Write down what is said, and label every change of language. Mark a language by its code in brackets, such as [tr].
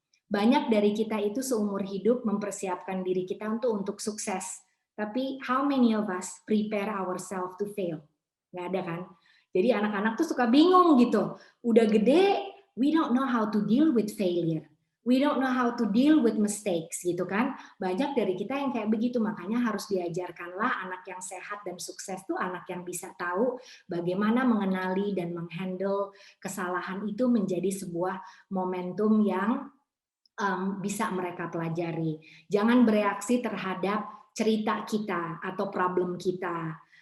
[id] Banyak dari kita itu seumur hidup mempersiapkan diri kita untuk sukses. [en] Tapi how many of us prepare ourselves to fail? [id] Nggak ada kan? Jadi anak-anak tuh suka bingung gitu. Udah gede, [en] we don't know how to deal with failure. We don't know how to deal with mistakes [id] gitu kan. Banyak dari kita yang kayak begitu, makanya harus diajarkanlah anak yang sehat dan sukses tuh anak yang bisa tahu bagaimana mengenali dan menghandle kesalahan itu menjadi sebuah momentum yang bisa mereka pelajari. Jangan bereaksi terhadap cerita kita atau problem kita.